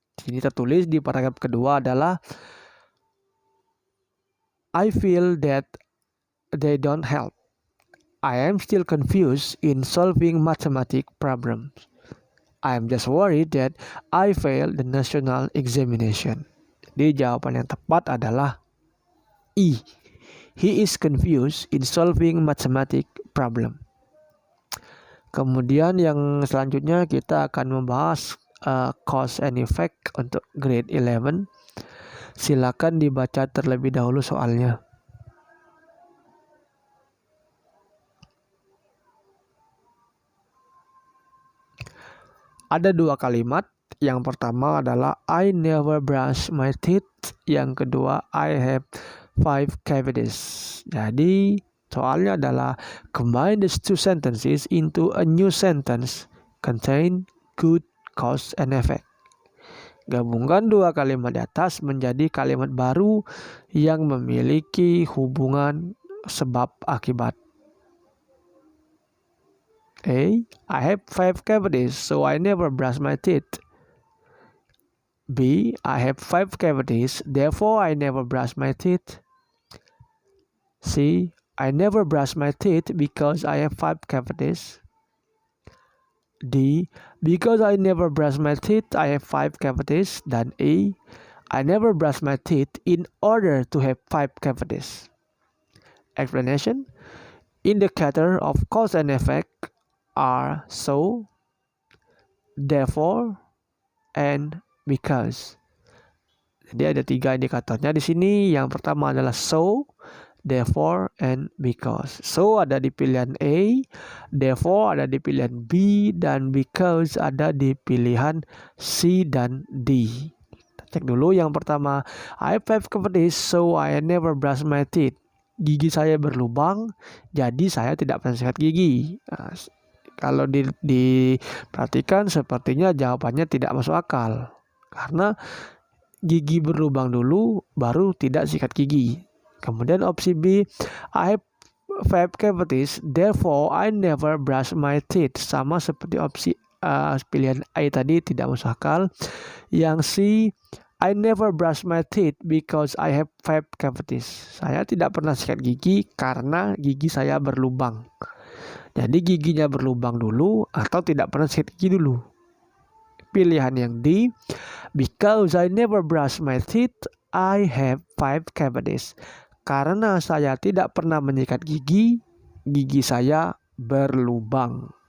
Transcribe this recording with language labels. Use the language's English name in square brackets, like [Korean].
[Indonesian] Ini tertulis di paragraf kedua adalah, [English] I feel that they don't help. I am still confused in solving mathematical problems. I am just worried that I fail the national examination. [Indonesian] Jadi jawaban yang tepat adalah E. [English] He is confused in solving mathematical problem. [Indonesian] Kemudian yang selanjutnya kita akan membahas cause and effect untuk grade 11. Silakan dibaca terlebih dahulu soalnya. Ada dua kalimat. Yang pertama adalah [English] I never brush my teeth. [Indonesian] Yang kedua I have 5 cavities. Jadi soalnya adalah combine these two sentences into a new sentence contain good cause and effect. Gabungkan dua kalimat di atas menjadi kalimat baru yang memiliki hubungan sebab akibat. [English] A. I have 5 cavities, so I never brush my teeth. B. I have 5 cavities, therefore I never brush my teeth. C. I never brush my teeth because I have 5 cavities. D. Because I never brush my teeth, I have 5 cavities. [Indonesian] Dan [English] E. I never brush my teeth in order to have 5 cavities. Explanation. Indicator of cause and effect are so, therefore, and because. [Indonesian] Jadi ada 3 indikatornya di sini. Yang pertama adalah so, therefore, and because. So ada di pilihan A, therefore ada di pilihan B, dan because ada di pilihan C dan D. Kita cek dulu yang pertama. [English] I have 5 cavities, so I never brush my teeth. [Indonesian] Gigi saya berlubang, jadi saya tidak pernah sikat gigi. Nah, kalau diperhatikan sepertinya jawabannya tidak masuk akal. Karena gigi berlubang dulu, baru tidak sikat gigi. Kemudian opsi B, [English] I have 5 cavities, therefore I never brush my teeth. [Indonesian] Sama seperti opsi pilihan A tadi, tidak masuk akal. Yang C, [English] I never brush my teeth because I have 5 cavities. [Indonesian] Saya tidak pernah sikat gigi karena gigi saya berlubang. Jadi giginya berlubang dulu atau tidak pernah sikat gigi dulu. Pilihan yang D, [English] because I never brush my teeth, I have 5 cavities. [Indonesian] Karena saya tidak pernah menyikat gigi, gigi saya berlubang.